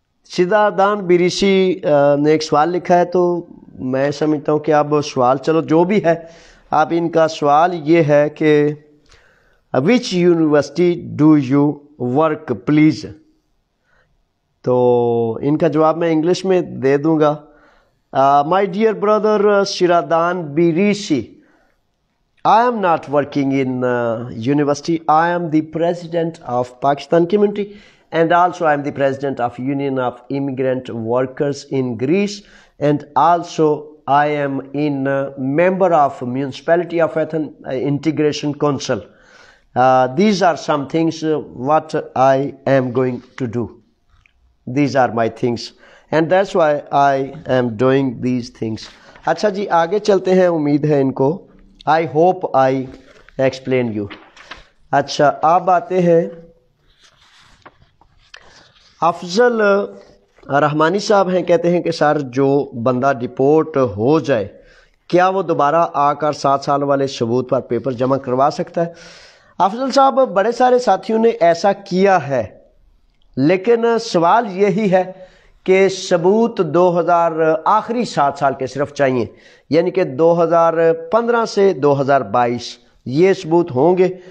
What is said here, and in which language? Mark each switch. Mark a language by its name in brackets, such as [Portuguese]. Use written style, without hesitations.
[Urdu] شیرادان بیریسی نے ایک سوال لکھا ہے. تو میں سمجھتا ہوں کہ اب سوال چلو جو بھی ہے، اب ان کا سوال یہ ہے کہ [English] Which university do you work please. [Urdu] تو ان کا جواب میں انگلش میں دے دوں گا. [English] My dear brother شیرادان بیریسی, I am not working in university. I am the president of Pakistan community and also I am the president of Union of Immigrant Workers in Greece, and also I am in member of Municipality of Athens Integration Council. These are some things what I am going to do. These are my things and that's why I am doing these things. [Urdu] اچھا جی آگے چلتے ہیں, امید ہے ان کو [English] I hope I explain you. [Urdu] اچھا اب آتے ہیں افضل رحمانی صاحب ہیں, کہتے ہیں کہ سر جو بندہ ڈپورٹ ہو جائے کیا وہ دوبارہ آ کر 7 سال والے ثبوت پر پیپر جمع کروا سکتا ہے؟ افضل صاحب بڑے سارے ساتھیوں نے ایسا کیا ہے, لیکن سوال یہی ہے کہ ثبوت 2000 آخری 7 سال کے صرف چاہیے, یعنی کہ 2015 سے 2022 یہ ثبوت ہوں گے.